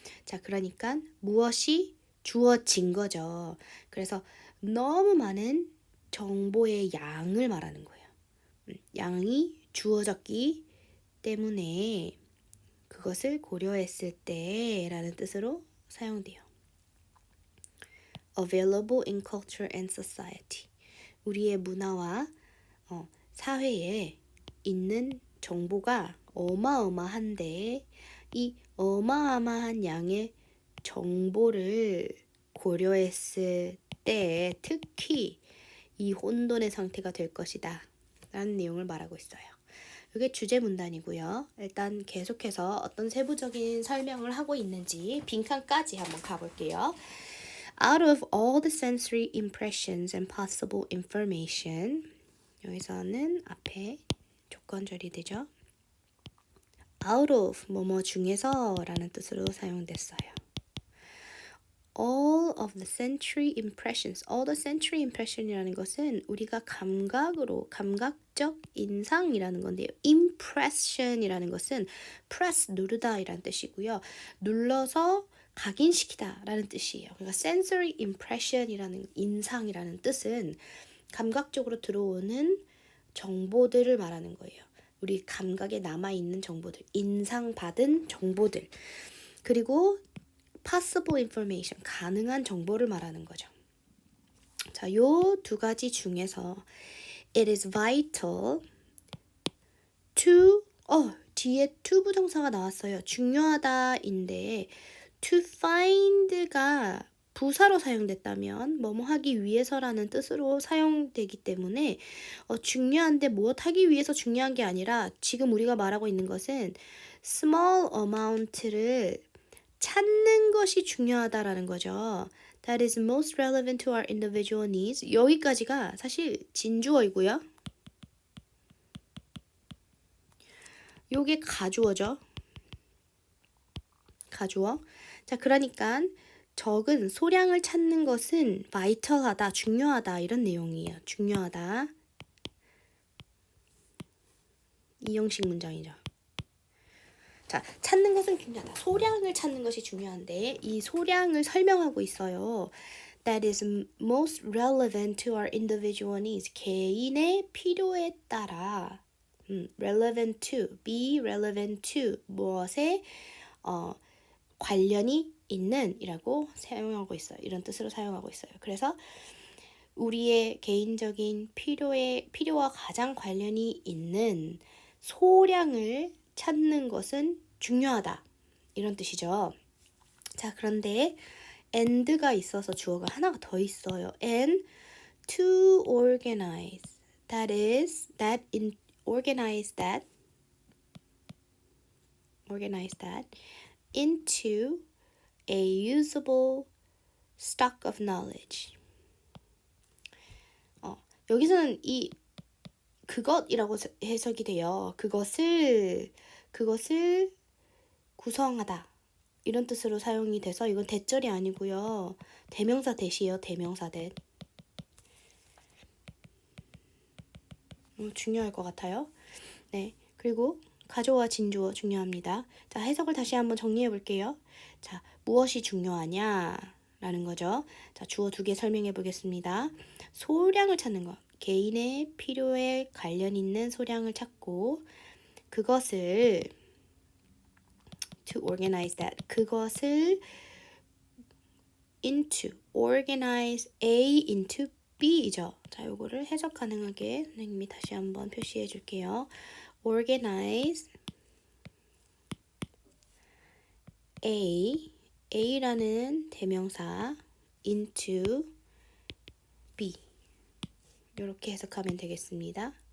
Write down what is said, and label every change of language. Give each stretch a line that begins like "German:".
Korean: 자, 그러니까 무엇이 주어진 거죠. 그래서 너무 많은 정보의 양을 말하는 거예요. 양이 주어졌기 때문에 그것을 고려했을 때라는 뜻으로 사용돼요.
English: Available in culture and society.
Korean: 우리의 문화와 사회에 있는 정보가 어마어마한데 이 어마어마한 양의 정보를 고려했을 때 특히 이 혼돈의 상태가 될 것이다. 라는 내용을 말하고 있어요. 이게 주제 문단이고요. 일단 계속해서 어떤 세부적인 설명을 하고 있는지 빈칸까지 한번 가볼게요.
English: Out of all the sensory impressions and possible information,
Korean: 여기서는 앞에 조건절이 되죠. Out of 뭐뭐 중에서 라는 뜻으로 사용됐어요.
English: All of the sensory impressions, all the sensory impression이라는
Korean: 것은 우리가 감각으로, 감각적 인상이라는 건데요. impression이라는 것은 press, 누르다 이라는 뜻이고요. 눌러서 각인시키다 라는 뜻이에요. 그러니까 sensory impression이라는 인상이라는 뜻은 감각적으로 들어오는 정보들을 말하는 거예요. 우리 감각에 남아있는 정보들, 인상받은 정보들. 그리고 possible information, 가능한 정보를 말하는 거죠. 자, 요 두 가지 중에서
English: it is vital to,
Korean: 뒤에 to 부정사가 나왔어요. 중요하다인데 to find가 부사로 사용됐다면 뭐뭐 하기 위해서라는 뜻으로 사용되기 때문에 중요한데 무엇 하기 위해서 중요한 게 아니라 지금 우리가 말하고 있는 것은 small amount를 찾는 것이 중요하다라는 거죠.
English: That is most relevant to our individual needs.
Korean: 여기까지가 사실 진주어이고요. 요게 가주어죠. 가주어. 자, 그러니까 적은 소량을 찾는 것은 vital하다, 중요하다 이런 내용이에요. 중요하다. 이 형식 문장이죠. 자, 찾는 것은 중요하다. 소량을 찾는 것이 중요한데 이 소량을 설명하고 있어요.
English: That is most relevant to our individual needs.
Korean: 개인의 필요에 따라 relevant to, be relevant to 무엇에 관련이 있는 이라고 사용하고 있어요. 이런 뜻으로 사용하고 있어요. 그래서 우리의 개인적인 필요와 가장 관련이 있는 소량을 찾는 것은 중요하다. 이런 뜻이죠. 자, 그런데 and가 있어서 주어가 하나가 더 있어요.
English: and to organize. That is, organize that into a usable stock of knowledge.
Korean: 여기서는 이 그것이라고 해석이 돼요. 그것을 구성하다 이런 뜻으로 사용이 돼서 이건 대절이 아니고요. 대명사 대시예요. 대명사 대. 중요할 것 같아요. 네, 그리고 가조와 진주어 중요합니다. 자, 해석을 다시 한번 정리해 볼게요. 자, 무엇이 중요하냐? 라는 거죠. 자, 주어 두 개 설명해 보겠습니다. 소량을 찾는 것. 개인의 필요에 관련 있는 소량을 찾고 그것을
English: to organize that.
Korean: 그것을 into, organize A into B이죠. 자, 요거를 해석 가능하게 선생님이 다시 한번 표시해 줄게요. organize A라는 대명사 into B 이렇게 해석하면 되겠습니다.